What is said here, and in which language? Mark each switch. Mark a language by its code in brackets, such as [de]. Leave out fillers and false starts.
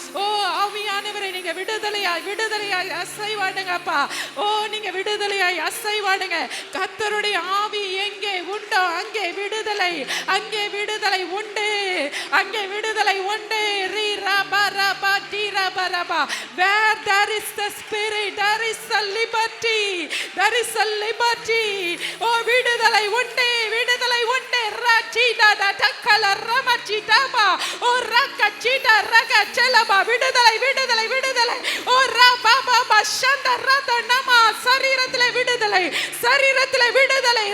[ta] ஓ ஆவியானவரே, நீங்க விடுதலையாய் விடுதலையாய் அசைவாடுங்கப்பா. ஓ நீங்க விடுதலையாய் அசைவாடுங்க. கர்த்தருடைய ஆவி எங்கே உண்டோ அங்கே விடுதலை, அங்கே விடுதலை உண்டு, அங்கே விடுதலை உண்டு. ரி ரபா ரபா D Rafah Rafah. [en] Where there is the spirit there is a liberty. There is a liberty. [ta] ஓ விடுதலை உண்டு, விடுதலை உண்டு. ரச்சிடா டக்கல ரமச்சிடாபா ஓ ரக்கச்சிடா ரக செலபா. விடுதலை விடுதலை விடுதலை. ஓ ரபா பாபா சந்த ரத நம. சரீரத்திலே விடுதலை, சரீரத்திலே விடுதலை.